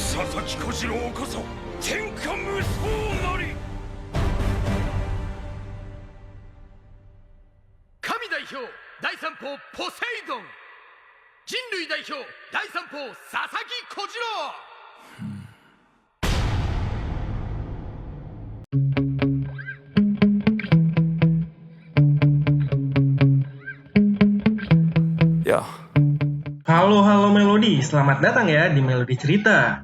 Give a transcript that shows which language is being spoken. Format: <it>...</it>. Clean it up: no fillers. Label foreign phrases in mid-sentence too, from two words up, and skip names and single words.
<ja>佐々木小次郎こそ天下無双なり。神代表第三砲ポセイドン、人類代表第三砲佐々木小次郎。</ja> <id>Ya. Halo Melody, selamat datang ya di Melody Cerita.</id>